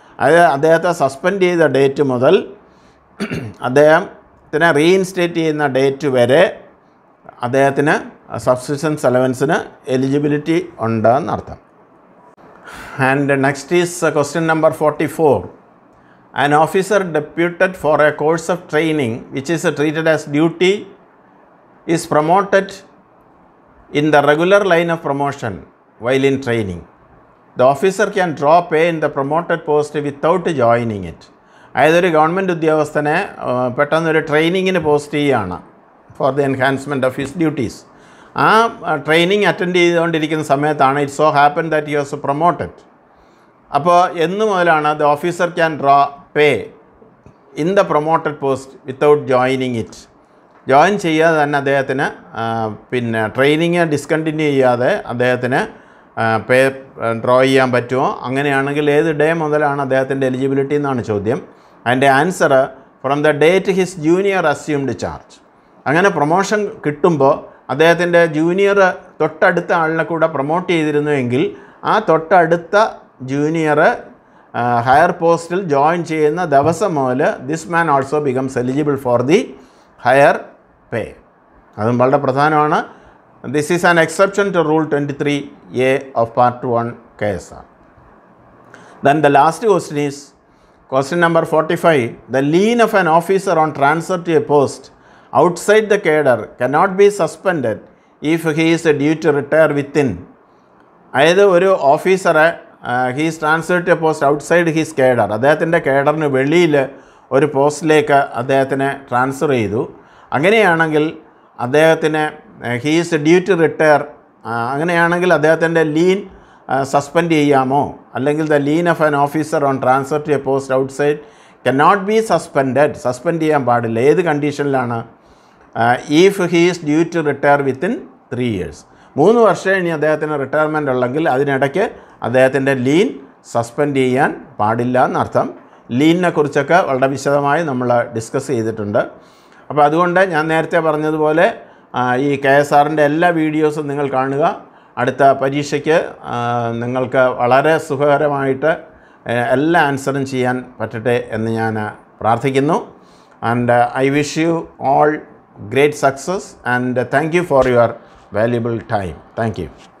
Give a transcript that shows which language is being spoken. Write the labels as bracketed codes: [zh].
[ml] അത് അദ്ദേഹത്തെ സസ്പെൻഡ് ചെയ്ത ഡേറ്റ് മുതൽ അദ്ദേഹത്തിനെ റീഇൻസ്റ്റേറ്റ് ചെയ്യുന്ന ഡേറ്റ് വരെ അദ്ദേഹത്തിന് subsistence അലവൻസിന് eligibility ഉണ്ടെന്നർത്ഥം. [en] And next is question number 44. An officer deputed for a course of training which is treated as duty is promoted in the regular line of promotion while in training. The officer can draw pay in the promoted post without joining it. [ml] അതായത് ഒരു government ഉദ്യോഗസ്ഥനെ പെട്ടെന്നൊരു ട്രെയിനിങ്ങിന് post ചെയ്യുകയാണ് [en] For the enhancement of his duties. [ml] ആ training attend ചെയ്തുകൊണ്ടിരിക്കുന്ന സമയത്താണ് [en] It so happen that he was promoted. [ml] അപ്പോൾ എന്ന് മുതലാണ് [en] The officer can draw pay in the promoted post without joining it. [ml] Join ചെയ്യാതെ തന്നെ അദ്ദേഹത്തിന് പിന്നെ ട്രെയിനിങ് ഡിസ്കണ്ടിന്യൂ ചെയ്യാതെ അദ്ദേഹത്തിന് പേ ഡ്രോ ചെയ്യാൻ പറ്റുമോ? അങ്ങനെയാണെങ്കിൽ ഏത് ഡേ മുതലാണ് അദ്ദേഹത്തിൻ്റെ എലിജിബിലിറ്റി എന്നാണ് ചോദ്യം. അതിൻ്റെ answer [en] From the date his junior assumed charge. [ml] അങ്ങനെ പ്രൊമോഷൻ കിട്ടുമ്പോൾ അദ്ദേഹത്തിൻ്റെ ജൂനിയർ തൊട്ടടുത്ത ആളിനെ കൂടെ പ്രൊമോട്ട് ചെയ്തിരുന്നുവെങ്കിൽ ആ തൊട്ടടുത്ത ജൂനിയർ ഹയർ പോസ്റ്റിൽ ജോയിൻ ചെയ്യുന്ന ദിവസം മുതൽ [en] This man also becomes eligible for the higher pay. [ml] അതും വളരെ പ്രധാനമാണ്. [en] This is an exception to rule 23A of Part 1 KSR. Then the last question is question number 45. The lien of an officer on transfer to a post outside the cadre cannot be suspended if he is due to retire within. [ml] അതായത് ഒരു ഓഫീസറെ [en] he's transfer to a post outside his cadre, [ml] അദ്ദേഹത്തിൻ്റെ കേഡറിന് വെളിയിൽ ഒരു പോസ്റ്റിലേക്ക് അദ്ദേഹത്തിനെ transfer ചെയ്തു. അങ്ങനെയാണെങ്കിൽ അദ്ദേഹത്തിന് [en] he's due to retire, [ml] അങ്ങനെയാണെങ്കിൽ അദ്ദേഹത്തിൻ്റെ ലീൻ സസ്പെൻഡ് ചെയ്യാമോ? അല്ലെങ്കിൽ [en] The lien of an officer on transfer to a post outside cannot be suspended. [ml] Suspend ചെയ്യാൻ പാടില്ല. ഏത് കണ്ടീഷനിലാണ്? [en] If he is due to retire within 3 years. [ml] 3 വർഷം ഇനി അദ്ദേഹത്തിന് റിട്ടയർമെൻ്റ് ഉള്ളെങ്കിൽ അതിനിടയ്ക്ക് അദ്ദേഹത്തിൻ്റെ ലീൻ സസ്പെൻഡ് ചെയ്യാൻ പാടില്ല എന്നർത്ഥം. ലീനിനെ കുറിച്ചൊക്കെ വളരെ വിശദമായി നമ്മൾ ഡിസ്കസ് ചെയ്തിട്ടുണ്ട്. അപ്പോൾ അതുകൊണ്ട് ഞാൻ നേരത്തെ പറഞ്ഞതുപോലെ ഈ KSRൻ്റെ എല്ലാ വീഡിയോസും നിങ്ങൾ കാണുക. അടുത്ത പരീക്ഷയ്ക്ക് നിങ്ങൾക്ക് വളരെ സുഖകരമായിട്ട് എല്ലാ ആൻസറും ചെയ്യാൻ പറ്റട്ടെ എന്ന് ഞാൻ പ്രാർത്ഥിക്കുന്നു. [en] And I wish you all great success and thank you for your valuable time. Thank you.